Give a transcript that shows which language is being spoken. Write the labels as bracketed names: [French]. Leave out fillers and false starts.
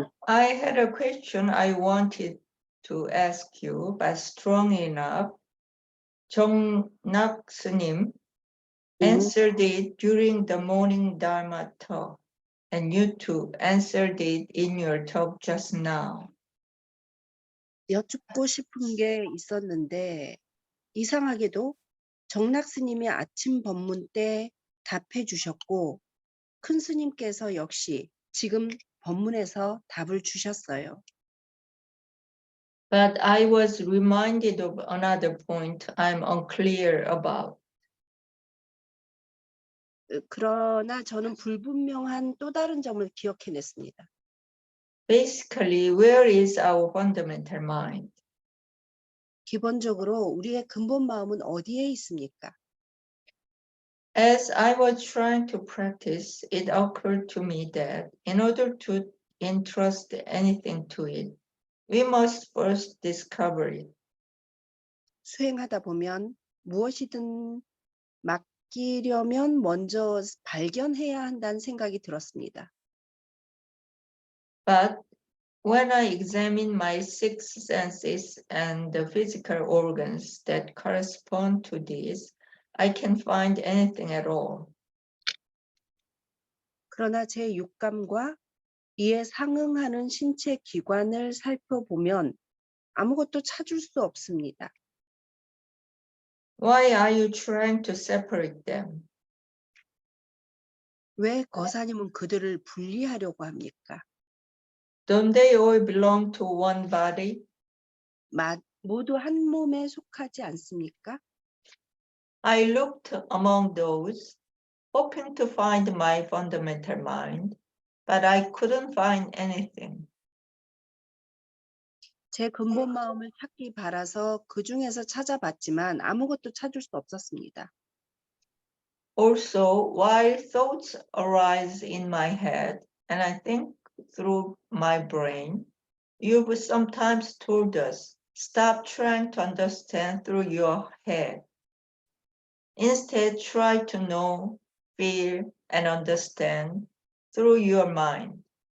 [English] I had a question I wanted to ask you, but strong enough. 정낙 스님 answered it during the morning Dharma talk, and you too answered it in your talk just now. [Korean] 여쭙고 싶은 게 있었는데 이상하게도 정락 스님이 아침 법문 때 답해 주셨고 큰 스님께서 역시 지금 법문에서 답을 주셨어요. [English] But I was reminded of another point I'm unclear about. [Korean] 그러나 저는 불분명한 또 다른 점을 기억해냈습니다. [English] Basically, where is our fundamental mind? [Korean] 기본적으로 우리의 근본 마음은 어디에 있습니까? [English] As I was trying to practice, it occurred to me that in order to entrust anything to it, we must first discover it. [Korean] 수행하다 보면 무엇이든 맡기려면 먼저 발견해야 한다는 생각이 들었습니다. [English] But when I examine my six senses and the physical organs that correspond to these, I can't find anything at all. [Korean] 그러나 제 육감과 이에 상응하는 신체 기관을 살펴보면 아무것도 찾을 수 없습니다. [English] Why are you trying to separate them? [Korean] 왜 거사님은 그들을 분리하려고 합니까? [English] Don't they all belong to one body? [Korean] 모두 한 몸에 속하지 않습니까? [English] I looked among those, hoping to find my fundamental mind, but I couldn't find anything. [Korean] 제 근본 마음을 찾기 바라서 그 중에서 찾아봤지만 아무것도 찾을 수 없었습니다. [English] Also, while thoughts arise in my head and I think through my brain, you've sometimes told us, stop trying to understand through your head. Instead, try to know, feel, and understand through your mind.